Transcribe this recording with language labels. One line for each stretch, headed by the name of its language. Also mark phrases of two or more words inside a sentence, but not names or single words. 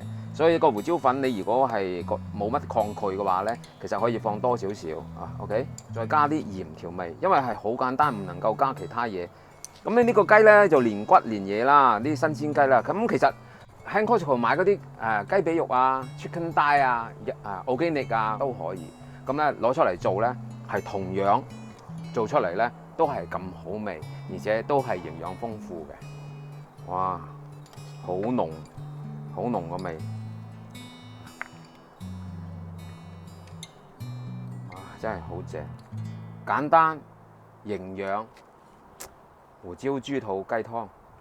Cantonese: 所以個胡椒粉你如果係冇乜抗拒嘅話咧，其實可以放多少少OK， 再加啲鹽調味，因為係好簡單，唔能夠加其他嘢。咁你呢個雞咧就連骨連嘢啦，啲新鮮雞啦。咁其實喺 Costco 買嗰啲雞髀肉
English: chicken thigh organic
Cantonese: 都可以，咁咧攞出嚟做咧係同樣做出嚟咧都係咁好味，而且都係營養豐富嘅。哇，好濃個味，哇，真係好正，簡單營養胡椒豬肚雞湯。